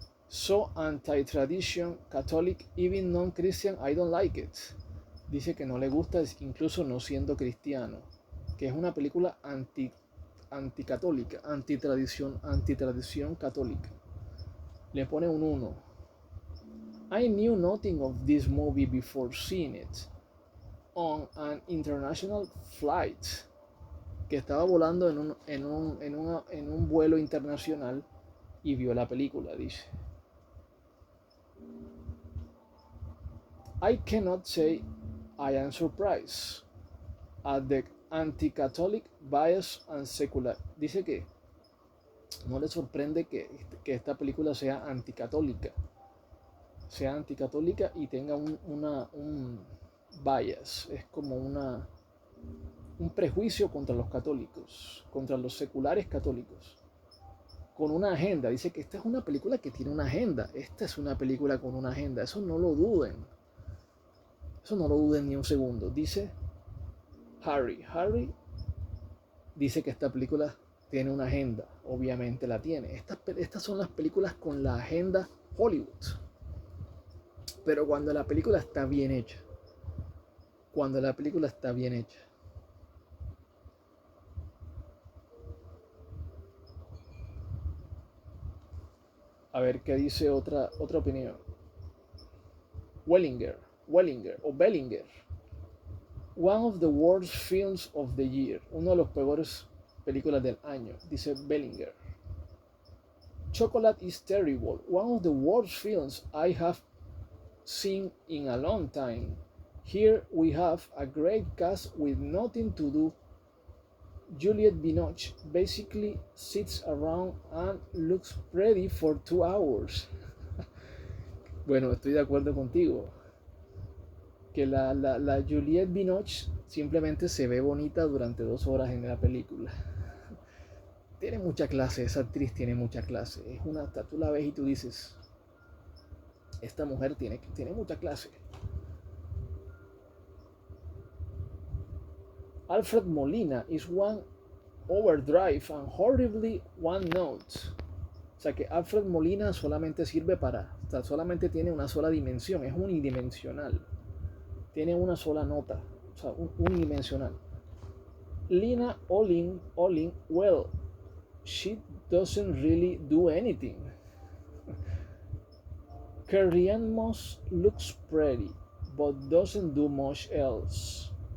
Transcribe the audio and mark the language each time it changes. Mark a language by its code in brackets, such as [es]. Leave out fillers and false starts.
[en] So anti-tradition, Catholic, even non-Christian, I don't like it. [es] Dice que no le gusta, incluso no siendo cristiano. Que es una película anticatólica, antitradición católica. Le pone un 1. [en] I knew nothing of this movie before seeing it on an international flight. [es] Que estaba volando en un vuelo internacional y vio la película, dice. [en] I cannot say I am surprised at the anti-Catholic bias and secular. [es] Dice que no le sorprende que esta película sea anticatólica y tenga un bias, es como un prejuicio contra los católicos, contra los seculares católicos, con una agenda. Dice que esta es una película que tiene una agenda, eso no lo duden, ni un segundo. Dice Harry dice que esta película tiene una agenda, obviamente la tiene. Estas son las películas con la agenda Hollywood. Pero cuando la película está bien hecha. Cuando la película está bien hecha. A ver qué dice otra opinión. Wellinger o Bellinger. [en] One of the worst films of the year. [es] Uno de los peores películas del año, dice Bellinger. [en] Chocolate is terrible. One of the worst films I have seen in a long time. Here we have a great cast with nothing to do. Juliette Binoche basically sits around and looks pretty for 2 hours. [es] Bueno, estoy de acuerdo contigo. Que la Juliette Binoche simplemente se ve bonita durante 2 horas en la película. Tiene mucha clase, esa actriz tiene mucha clase. Es una, tú la ves y tú dices, esta mujer tiene mucha clase. [en] Alfred Molina is one overdrive and horribly one note. [es] O sea que Alfred Molina solamente sirve solamente tiene una sola dimensión, es unidimensional. Tiene una sola nota, o sea, unidimensional. [en] Lina Olin, well, she doesn't really do anything. Carrie-Anne Moss looks pretty, but doesn't do much else.